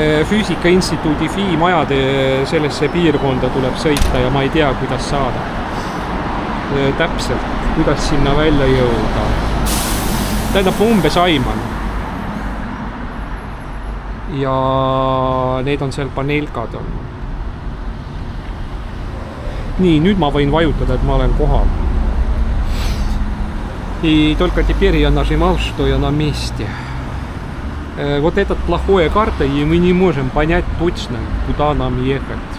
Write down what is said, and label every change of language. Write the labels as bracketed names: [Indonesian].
[Estonian] Füüsikainstituudi FI majade sellesse piirkonda tuleb sõita ja ma ei tea, kuidas saada täpselt, kuidas sinna välja jõuda. Tähendab, ma umbes aiman. Ja need on seal paneelkad on. Nii, nüüd ma võin vajutada, et ma olen kohal. [Russian] И только теперь я нажимал, что я на месте. Вот этот плохая карта, и мы не можем понять точно, куда нам ехать.